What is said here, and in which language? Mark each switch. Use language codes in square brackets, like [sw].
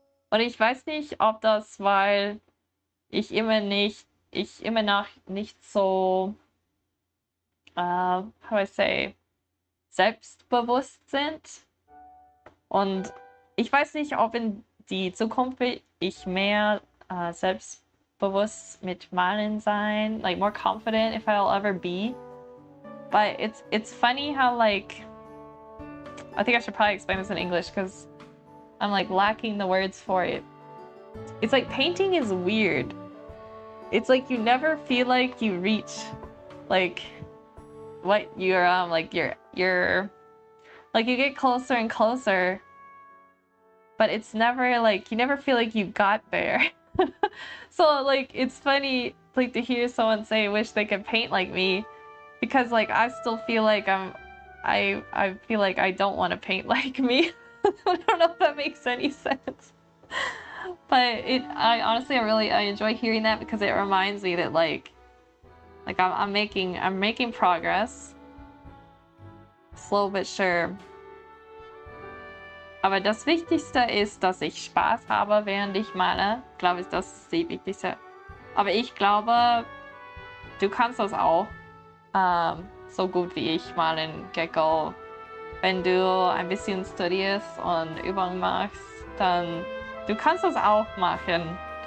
[de] Und ich weiß nicht, ob das, weil ich immer noch nicht so, [en] how do I say, [de] selbstbewusst sind. Und ich weiß nicht, ob in die Zukunft ich mehr selbstbewusst mit Malen sein, [en] like more confident if I'll ever be. But it's funny how like, I think I should probably explain this in English because I'm like lacking the words for it. It's like painting is weird. It's like you never feel like you reach like what you're like you're like you get closer and closer, but it's never like you never feel like you got there. So like it's funny like to hear someone say wish they could paint like me, because like I still feel like I feel like I don't want to paint like me. I don't know if that makes any sense. But I honestly I enjoy hearing that because it reminds me that like I'm making progress. Slow but sure. [de] Aber das Wichtigste ist, dass ich Spaß habe, während ich male. Ich glaube, das ist das Wichtigste. Aber ich glaube, du kannst das auch so gut wie ich malen, Gekko. Wenn du ein bisschen studierst und Übungen machst, dann du kannst das auch machen.